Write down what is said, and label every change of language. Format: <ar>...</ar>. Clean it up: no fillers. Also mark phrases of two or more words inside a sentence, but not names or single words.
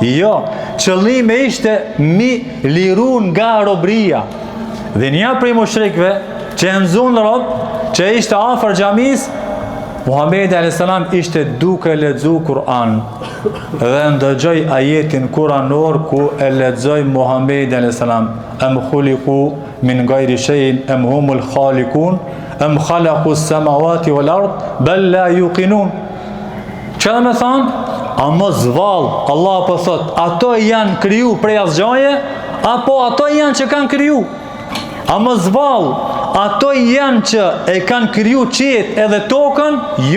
<sq>Jo, qëllimi ishte mi liru nga robria. Dhe një prej mushrikve që e nxon rob, që ishte afër xhamis, Muhamedi a.s. ishte duke lexu Kur'an. Dhe ndëgjoj ajetin kuranor ku e lexoj Muhamedi a.s.</sq> <ar>أم خلقوا من غير شيء أم هم الخالقون أم خلقوا السماوات والأرض بل لا يوقنون.</ar> <sq>Çfarë më thon? A mos vall, Allah po thot, ato janë kriju prej asgjaje, apo ato janë që kanë kriju? A mos vall, ato janë që e kanë kriju qiejt edhe tokën?</sq>